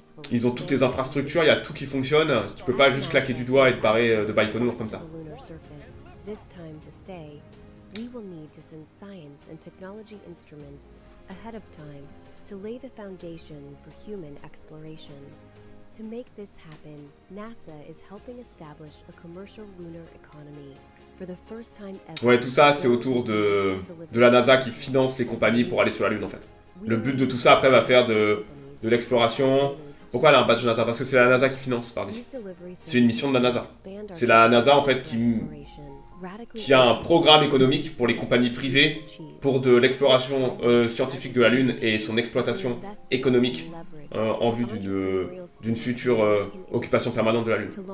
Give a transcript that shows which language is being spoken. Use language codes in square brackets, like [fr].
[fr] Ils ont toutes les infrastructures, il y a tout qui fonctionne. Tu peux pas juste claquer du doigt et te barrer de Baïkonour comme ça. [en] This time to stay, we will need to send science and technology instruments ahead of time to lay the foundation for human exploration. To make this happen, NASA is helping establish a commercial lunar economy. For the first time ever. [fr] Ouais, tout ça, c'est autour de la NASA qui finance les compagnies pour aller sur la Lune, en fait. Le but de tout ça, après, va faire de l'exploration. Pourquoi elle a un badge NASA? Parce que c'est la NASA qui finance, pardon. C'est une mission de la NASA. C'est la NASA, en fait, qui a un programme économique pour les compagnies privées pour de l'exploration scientifique de la Lune et son exploitation économique en vue d'une future occupation permanente de la Lune.